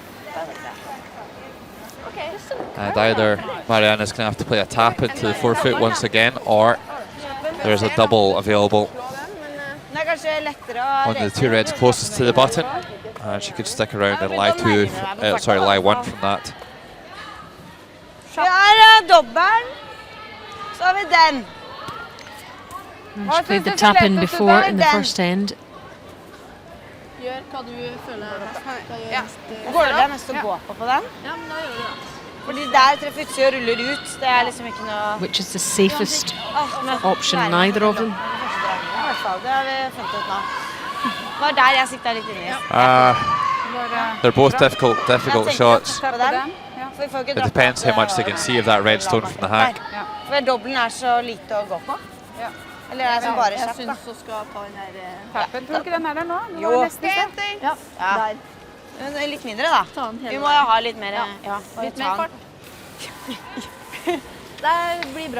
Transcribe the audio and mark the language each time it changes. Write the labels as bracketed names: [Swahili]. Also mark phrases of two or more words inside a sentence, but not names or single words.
[English] Okay. And either Mariana's going to have to play a tap into the forefoot once again, or there's a double available on the two reds closest to the button. And she could stick around and lie lie one from that. [Norwegian] Vi har dobbel. Så har vi den. [English] And she played the tap-in before in the first end. [Norwegian] Gjør hva du føler Ja. Går det mest å gå på den? Ja, men da gjør du det. Fordi der treffer utsida og ruller ut. Det er liksom ikke noe... [English] Which is the safest [Norwegian] men- [English] option, neither of them. [Norwegian] I hvert fall, det har vi funnet ut nå. Det var der jeg sikta litt inni. [English] They're both difficult shots. [Norwegian] På den. For vi får ikke [English] It [Norwegian] dratt [English] depends how [Norwegian] opp, [English] much they can see of that red stone from the hack. [Norwegian] Nei, for dobbelen er så lite å gå på. Eller er det som bare Jeg kjapt, da? syns hun skal ta den der Tappen, tror du ikke den er der nå? Det Jo. var nesten det. Ja, der. Men det er litt mindre, da. Ta den hele Vi må jo ha litt mer. Ja. Bare Litt ta mer den. fart. Det blir bra.